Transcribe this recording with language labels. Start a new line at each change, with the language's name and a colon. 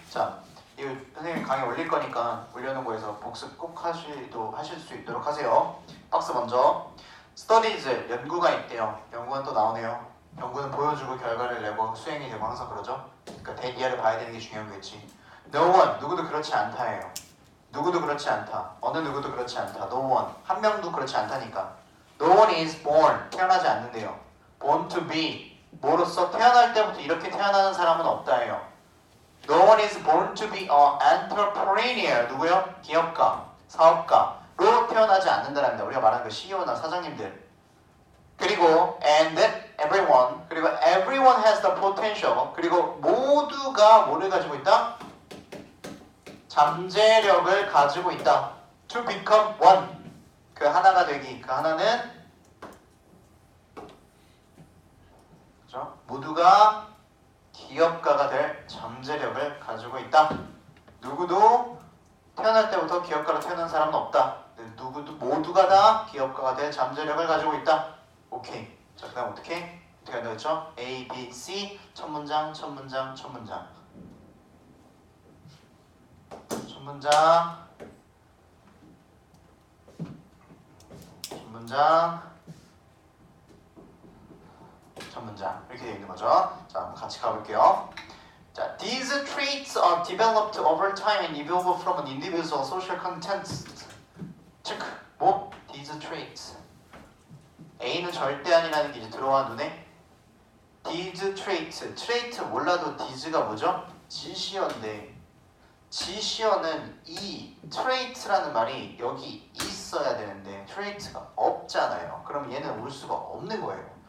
Korean: 자, 이거 선생님 강의 올릴 거니까 올려놓은 거에서 복습 꼭 하실 수 있도록 하세요. 박스 먼저. 스터디즈, 연구가 있대요. 연구는 또 나오네요. 연구는 보여주고 결과를 내고 수행이 되고 항상 그러죠. 그러니까 대기하를 봐야 되는 게 중요한 거겠지.
English: No one,
Korean: 누구도 그렇지 않다예요. 누구도 그렇지 않다. 어느 누구도 그렇지 않다.
English: No one,
Korean: 한 명도 그렇지 않다니까.
English: No one is born,
Korean: 태어나지 않는데요.
English: Born to be,
Korean: 뭐로서 태어날 때부터 이렇게 태어나는 사람은 없다예요.
English: No one is born to be an entrepreneur,
Korean: 누구요? 기업가, 사업가로 태어나지 않는다랍니다. 우리가 말하는 그 CEO나 사장님들. 그리고
English: and that everyone,
Korean: 그리고
English: everyone has the potential,
Korean: 그리고 모두가 뭐를 가지고 있다? 잠재력을 가지고 있다.
English: To become one,
Korean: 그 하나가 되기. 그 하나는 그렇죠? 모두가 기업가가 될 잠재력을 가지고 있다. 누구도 태어날 때부터 기업가로 태어난 사람은 없다. 누구도 모두가 다 기업가가 될 잠재력을 가지고 있다. 오케이. 자, 그다음 어떻게 한다 했죠? A, B, C 첫 문장, 첫 문장, 첫 문장. 첫 문장, 첫 문장, 첫 문장 이렇게 되어 있는 거죠. 자, 한번 같이 가볼게요.
English: 자, these traits are developed over time and evolve from an individual social context.
Korean: 체크. 뭐?
English: These traits.
Korean: A는 절대 아니라는 게 이제 들어와 눈에.
English: These traits.
Korean: trait 몰라도 these가 뭐죠? 지시어인데 지시어는 이 trait라는 말이 여기 is 있어야 되는데 trait가 없잖아요. 그럼 얘는 올 수가 없는 거예요.